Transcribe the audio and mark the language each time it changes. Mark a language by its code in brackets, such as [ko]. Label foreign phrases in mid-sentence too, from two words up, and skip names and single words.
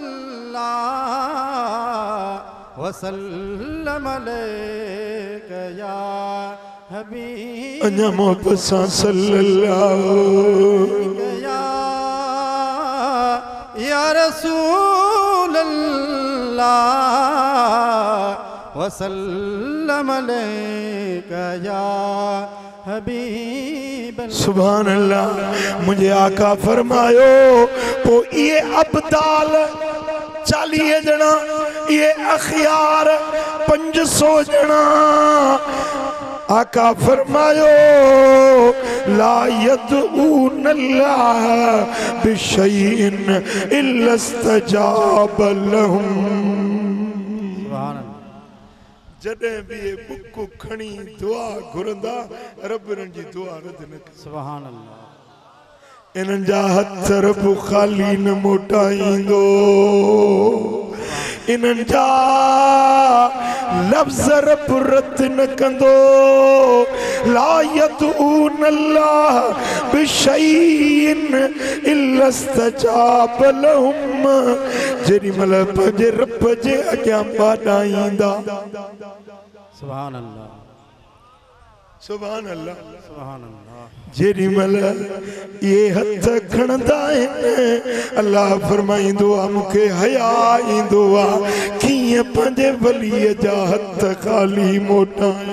[ar] الله وسلم عليك يا حبيب, [sd] अञा मोहब्बत सां [ar] صلى الله يا رسول الله وسلم عليك يا हबीब سبحان الله. [sd] मुझे आका फरमायो तो ये अब्दाल 40 जना, ये अखियार 500 जना। आका फरमायो [ar] لا يدعون الله بشيء إلا استجاب لهم. [sd] जॾहिं बि ये बुक खणी दुआ घुरंदा रब इन्हनि जी दुआ रद न करे। [ar] سبحان الله. [sd] इन्हनि जा हथ रब ख़ाली न मोटाईंदो, इन्हनि जा लफ्ज़ रब रद न कंदो। [ar] لا يدعون الله بشيء إلا استجاب لهم. [sd] जेॾी महिल पंहिंजे रब जे अॻियां ॿाॾाईंदा। [ar] سبحان الله سبحان الله سبحان الله. [sd] जेॾी महिल ये हथ खणंदा आहिनि अल्लाह फरमाईंदो आहे मूंखे हया ईंदो आहे कीअं पंहिंजे वलीअ जा हथ ख़ाली मोटायां।